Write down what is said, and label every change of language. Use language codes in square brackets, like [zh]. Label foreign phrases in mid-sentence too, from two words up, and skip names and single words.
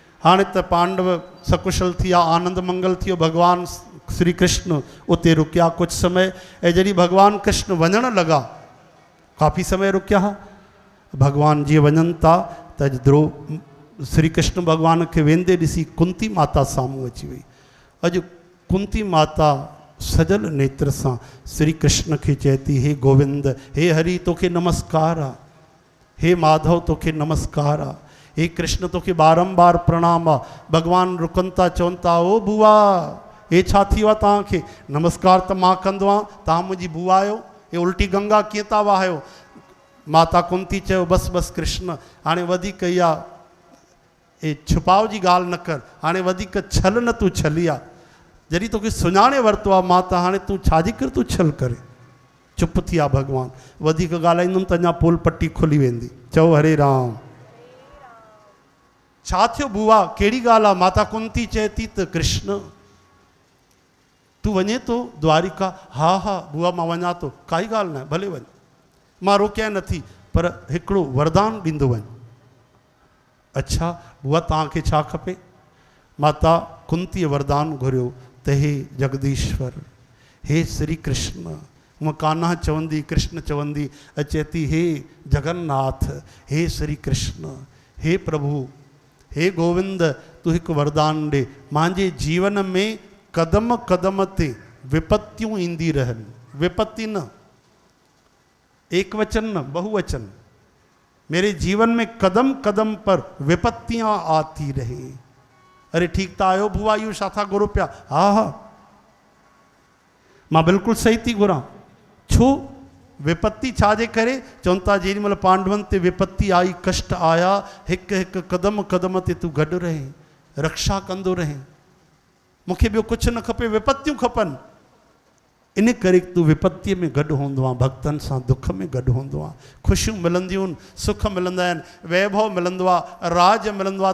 [sd] हाणे त पांडव सकुशल थिया, आनंद मंगल थियो, भगवान श्री कृष्ण उते रुकिया [hi] कुछ समय। [sd] ऐं जॾहिं भगवान कृष्ण वञण लगा, काफ़ी समय रुकिया, भगवान जीअं वञनि था त श्री कृष्ण भगवान खे वेंदे ॾिसी कुंती माता साम्हूं अची वई। अॼु कुंती माता सजल नेत्र सां श्री कृष्ण खे चए थी, हे गोविंद, हे हरि, तोखे नमस्कार आहे, हे माधव तोखे नमस्कार आहे, हे कृष्ण तोखे बारंबार प्रणाम आहे। भगवान रुकनि था, चवनि था, ओ बुआ, हे छा थी वियो आहे तव्हांखे? नमस्कार त मां कंदो आहियां, तव्हां मुंहिंजी बुआ आहियो, हे उल्टी गंगा कीअं था वहायो? माता कुंती चयो, बसि बसि कृष्ण, हाणे वधीक इहा ए छुपाव जी ॻाल्हि न कर, हाणे वधीक छल न तूं छली आहे, जॾहिं तोखे सुञाणे वरितो आहे मां, त हाणे तूं छाजी कर तूं छल करे? चुप थी आहे भगवान, वधीक ॻाल्हाईंदुमि त अञा पोल पट्टी खुली वेंदी। चओ हरे राम। छा थियो बुआ, कहिड़ी ॻाल्हि आहे? माता कुंती चए थी त कृष्ण तूं वञे थो द्वारिका? हा हा बुआ मां वञा थो, काई ॻाल्हि न आहे, भले वञ, मां रोकिया नथी, पर हिकिड़ो वरदान ॾींदो वञ। अच्छा बुआ तव्हांखे छा खपे? माता कुंतीअ वरदान घुरियो त हे जगदीश्वर, हे श्री कृष्ण, हूअं कान्हा चवंदी, कृष्ण चवंदी, अचे थी, हे जगन्नाथ, हे श्री कृष्ण, हे प्रभु, हे गोविंद, तूं हिकु वरदान ॾे, मुंहिंजे जीवन में कदम कदम ते विपत्तियूं ईंदी रहनि। [hi] विपत्ति न, एक वचन न, बहुवचन, मेरे जीवन में कदम कदम पर विपत्तियां आती रहे। [sd] अरे ठीक था आयो बुआ, इहो छा था घुरो पिया? हा हा मां बिल्कुलु सही थी घुरां। छो? विपत्ति छाजे करे? चवनि था जेॾी महिल पांडवनि ते विपत्ति आई, कष्ट आया, हिकु हिकु कदम कदम ते तूं गॾु रहे, रक्षा कंदो रहे। मूंखे ॿियो कुझु न खपे, विपत्तियूं खपनि। इन करे तूं विपत्तीअ में गॾु हूंदो आहे, भक्तनि सां दुख में गॾु हूंदो आहे, ख़ुशियूं मिलंदियूं आहिनि, सुख मिलंदा आहिनि, वैभव मिलंदो आहे, राज मिलंदो आहे।